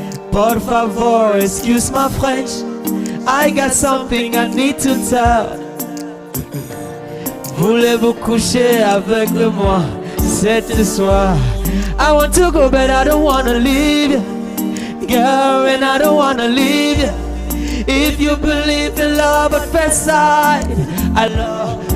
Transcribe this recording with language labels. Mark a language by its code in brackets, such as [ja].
[es] Por favor, [en] excuse my French, I got something I need to tell. [fr] Voulez-vous coucher avec moi cette soir? [en] I want to go but I don't wanna leave you, girl, and I don't wanna leave you. If you believe in love at first sight, I love